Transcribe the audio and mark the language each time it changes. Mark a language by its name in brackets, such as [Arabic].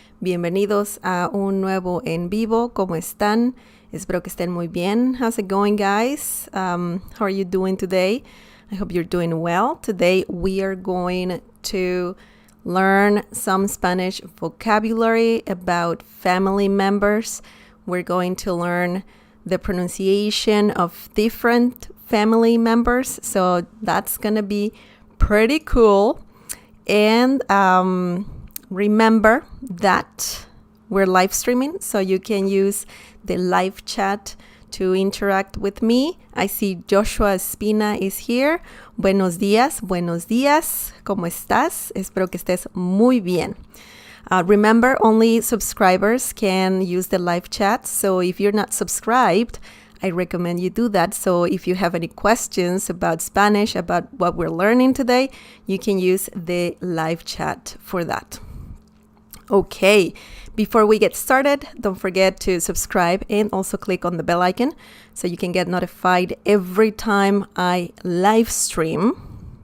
[Spanish] Bienvenidos a un nuevo en vivo. ¿Cómo están? Espero que estén muy bien. [English] How's it going, guys? How are you doing today? I hope you're doing well. Today we are going to learn some Spanish vocabulary about family members. We're going to learn the pronunciation of different family members. So that's going to be pretty cool. And remember that we're live streaming, so you can use the live chat to interact with me. I see Joshua Espina is here. [Spanish] Buenos días, buenos días. ¿Cómo estás? Espero que estés muy bien. [English] Remember, only subscribers can use the live chat. So if you're not subscribed, I recommend you do that. So if you have any questions about Spanish, about what we're learning today, you can use the live chat for that. Okay, before we get started, don't forget to subscribe and also click on the bell icon so you can get notified every time I live stream.